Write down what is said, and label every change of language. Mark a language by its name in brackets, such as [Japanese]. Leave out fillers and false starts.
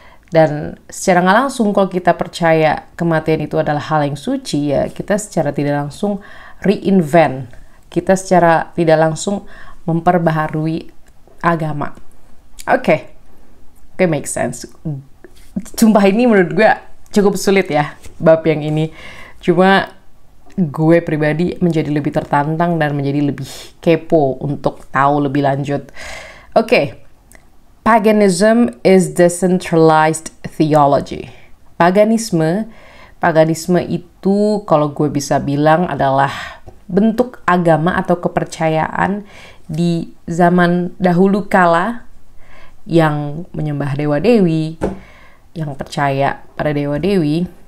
[Indonesian] Dan secara nggak langsung kalau kita percaya kematian itu adalah hal yang suci, ya kita secara tidak langsung reinvent. Kita secara tidak langsung memperbaharui agama. Oke, make sense. Sumpah ini menurut gue cukup sulit ya, bab yang ini. Cuma gue pribadi menjadi lebih tertantang dan menjadi lebih kepo untuk tahu lebih lanjut. [English] Oke, paganism is decentralized theology. [Indonesian] Paganisme itu kalau gue bisa bilang adalah bentuk agama atau kepercayaan di zaman dahulu kala yang menyembah dewa-dewi, yang percaya pada dewa-dewi.